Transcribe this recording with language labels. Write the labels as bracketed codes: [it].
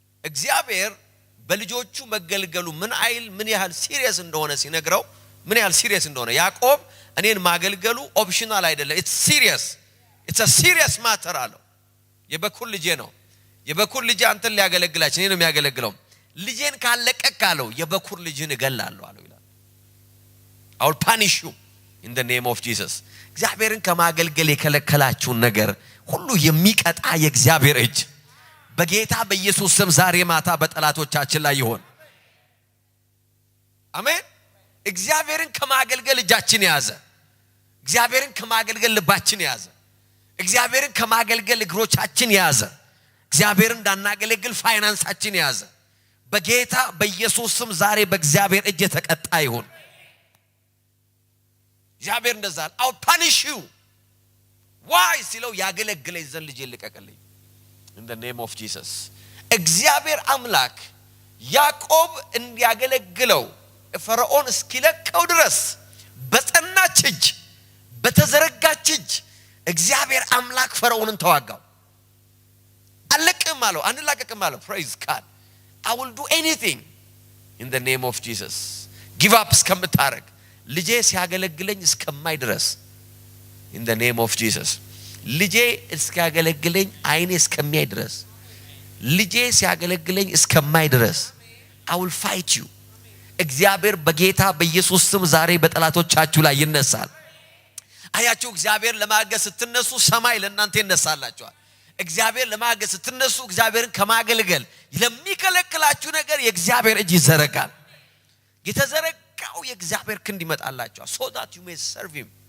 [am] እግዚአብሔር በልጆቹ መገልገሉ ምን ያህል ሲሪየስ እንደሆነ ሲነግረው ምን ያህል ሲሪየስ እንደሆነ ያዕቆብ እኔን ማገልገሉ ኦፕሽናል አይደለም [en] it's a serious matter [am] አለው የበኩር ልጄ ነው የበኩር ልጅ አንተን ሊያገለግላችሁ እኔ ነው የሚያገለግለው ልጄን ካለቀቅ አለው የበኩር ልጅን እገላለሁ አለው ይላል [en] I will punish you in the name of Jesus. [am] እግዚአብሔርን ከማገልገል የከለከላችሁን ነገር ሁሉ የሚቀጣ የእግዚአብሔር እጅ በጌታ በኢየሱስ ስም ዛሬ ማታ በጠላቶቻችን ላይ ይሆን። አሜን። እግዚአብሔርን ከማገልገል እጃችን ያዘ። እግዚአብሔርን ከማገልገል ልባችን ያዘ። እግዚአብሔርን ከማገልገል እግሮቻችን ያዘ። እግዚአብሔርን እንዳናገለግል ፋይናንሳችን ያዘ። በጌታ በኢየሱስ ስም ዛሬ በእግዚአብሔር እጅ የተቀጣ ይሁን። እግዚአብሔር እንደዛ [en] I'll punish you. why [am] ሲለው ያገለግለኝ ዘንድ ልጄ ልቀቅልኝ [en] in the name of Jesus. [am] እግዚአብሔር አምላክ ያዕቆብ እንዲያገለግለው ፈርዖን እስኪለቀው ድረስ በጸናች እጅ በተዘረጋች እጅ እግዚአብሔር አምላክ ፈርዖንን ተዋጋው። አለቅም አለው፣ አንላቀቅም አለው። [en] praise God. I will do anything in the name of Jesus. give up [am] እስከምታረግ ልጄ ሲያገለግለኝ እስከማይ ድረስ [en] in the name of Jesus. [am] ልጄ እስኪያገለግለኝ አይኔ እስከሚያይ ድረስ ልጄ ሲያገለግለኝ እስከማይ ድረስ [en] I will fight you. [am] እግዚአብሔር በጌታ በኢየሱስ ስም ዛሬ በጠላቶቻችሁ ላይ ይነሳል። አያችሁ እግዚአብሔር ለማገዝ ስትነሱ ሰማይ ለእናንተ ይነሳላችኋል። እግዚአብሔር ለማገዝ ስትነሱ እግዚአብሔርን ከማገልገል ለሚከለክላችሁ ነገር የእግዚአብሔር እጅ ይዘረጋል። የተዘረጋው የእግዚአብሔር ክንድ ይመጣላችኋል [en] so that you may serve him.